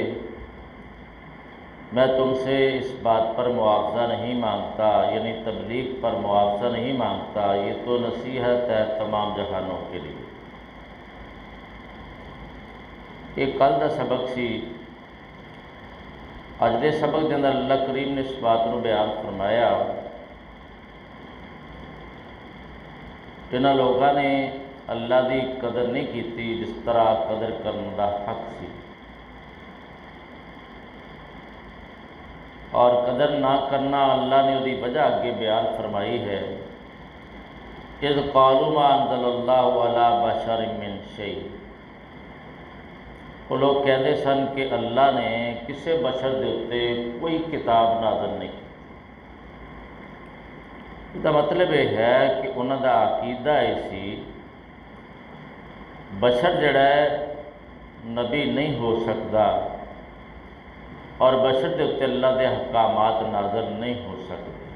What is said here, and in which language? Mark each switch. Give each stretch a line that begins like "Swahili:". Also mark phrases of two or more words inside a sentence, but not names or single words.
Urdu: کہہ دیجئے میں تم سے اس بات پر معاوضہ نہیں مانگتا، یعنی تبلیغ پر معاوضہ نہیں مانگتا، یہ تو نصیحت ہے تمام جہانوں کے لیے۔
Punjabi: یہ کل دا سبق سی۔ اج دے سبق دے اندر
Urdu: اللہ کریم نے اس بات کو بیان فرمایا کہ
Punjabi: انہاں لوگاں نے اللہ دی قدر نہیں کیتی جس طرح قدر کرنے دا حق سی، اور قدر نہ کرنا اللہ نے وہی وجہ اگے بیان فرمائی ہے،
Arabic: اذ قالوا ما انزل اللہ علی بشر من شیء۔
Urdu: وہ لوگ کہتے سن کہ اللہ نے کسی بشر دے اتے کوئی کتاب نازل نہیں کی۔ اس کا مطلب یہ ہے کہ انہوں کا عقیدہ یہ سی بشر جڑا ہے نبی نہیں ہو سکتا، اور
Punjabi: بشر دے اتے اللہ دے احکامات
Urdu: نازل نہیں ہو سکتے۔